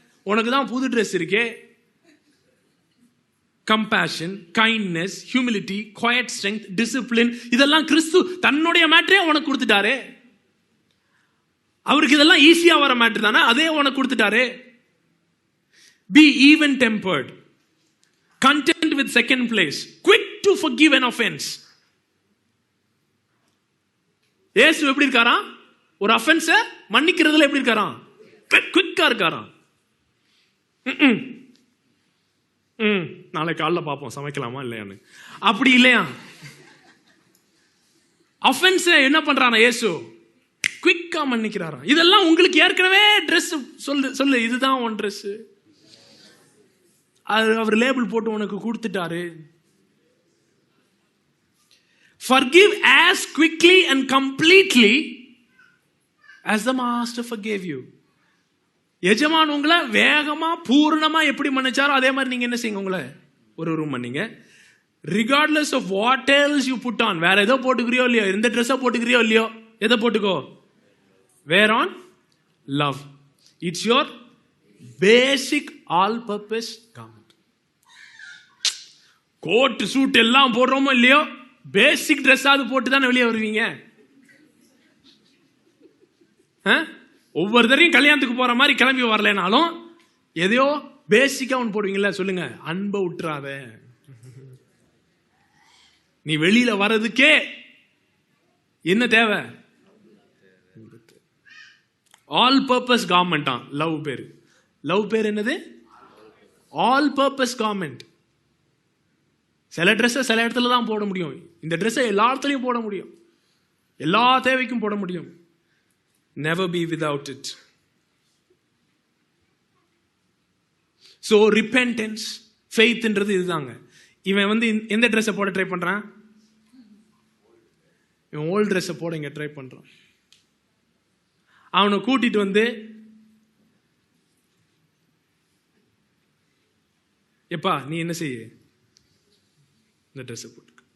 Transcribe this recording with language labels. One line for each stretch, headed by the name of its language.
Tamil: உனக்கு தான் புது ட்ரெஸ் இருக்கே. Compassion, kindness, humility, quite strength, discipline, இதெல்லாம் கிறிஸ்து தன்னுடைய மேட்டரே உனக்கு கொடுத்துட்டாரே. அவருக்கு இதெல்லாம் ஈஸியா வர மேட்டர் தானே, அதே உனக்கு கொடுத்துட்டாரே.
English: Be even tempered, content with second place, quick to forgive an offense.
Tamil: இயேசு எப்படி இருக்காராம்? ஒரு அஃபென்ஸ் மன்னிக்கிறதுல எப்படி இருக்காராம்? குயிக்கா இருக்காராம். நாளை காலைல பார்ப்போம் சமைக்கலாமா இல்லையான்னு. அப்படி இல்லையா, அஃபென்ஸ் என்ன பண்றானா இயேசு? குயிக்கா மன்னிக்கிறாரா. இதெல்லாம் உங்களுக்கு ஏற்கனவே ட்ரெஸ் சொல்லு இதுதான் உன் ட்ரெஸ், அவர் லேபிள் போட்டு உனக்கு கொடுத்துட்டாரு.
English: Forgive as quickly and completely as the master forgave you.
Tamil: எஜமான் உங்களை வேகமா பூர்ணமா எப்படி மன்னிச்சாரோ அதே மாதிரி நீங்க என்ன செய்யுங்க, உங்களை ஒரு மன்னிங்க.
English: Regardless of what else you put on,
Tamil: வேற ஏதோ போட்டுக்கிறியோ இல்லையோ, இந்த ட்ரெஸ்ஸை போட்டுக்கிறியோ இல்லையோ, எதை போட்டுக்கோ?
English: Wear on love. It's your basic all-purpose garment.
Tamil: Coat suit எல்லாம் போடுறோமோ இல்லையோ, பேசிக் ட்ரெஸ் அது போட்டு தானே வெளியே வருவீங்க. ஒவ்வொரு தரையும் கல்யாணத்துக்கு போற மாதிரி கிளம்பி வரலனாலும் எதையோ பேசிக்கா ஒன்று போடுவீங்களா? சொல்லுங்க, அன்பை விட்டுறாத. நீ வெளியில வர்றதுக்கே என்ன தேவை? All purpose garment. லவ் பேரு, லவ் பேர் என்னது? All purpose garment. சில ட்ரெஸ்ஸை சில இடத்துல தான் போட முடியும், இந்த ட்ரெஸ்ஸை எல்லா இடத்துலையும் போட முடியும், எல்லா தேவைக்கும் போட முடியும்.
English: Never be without it. So repentance,
Tamil: faithன்றது இதுதாங்க. இவன் எந்த ட்ரெஸ்ஸை போட ட்ரை பண்றான்? இவன் ஓல்ட் ட்ரெஸ்ஸை போட இங்க ட்ரை பண்றான். அவனை கூட்டிட்டு எப்பா நீ என்ன செய்ய, இந்த ட்ரெஸ்ஸை போட்டு.